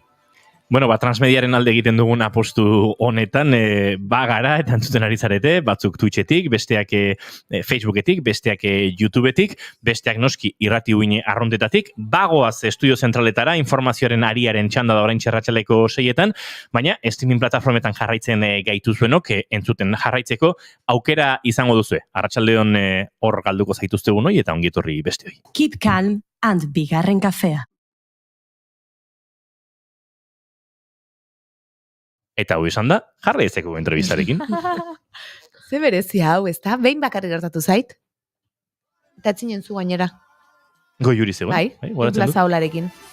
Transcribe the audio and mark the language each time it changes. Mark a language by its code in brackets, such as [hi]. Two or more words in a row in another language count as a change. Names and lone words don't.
[eu] Transmediaren alde egiten dugun apostu honetan, bagara eta entzuten ari zarete, batzuk Twitchetik, besteak Facebooketik, besteak YouTubetik, besteak noski irrati uine arrontetatik, bagoaz estudio zentraletara, informazioaren ariaren txanda da orain txerratxaleko 6etan, baina streaming plataformetan jarraitzen gaituzuenok, entzuten jarraitzeko aukera izango duzue. Arratsaldeon hor galduko zaituztegu noi eta ongitorri beste hoi. [en] Keep calm and [eu] bigarren kafea. Eta hau esan da, jarra ezeko entrevistarekin. Ze berezia hau, ez da? Behin bakarrik gertatu zait? Eta etzinen zu gainera. Goiuri zegoen. Bai, plaza olarekin.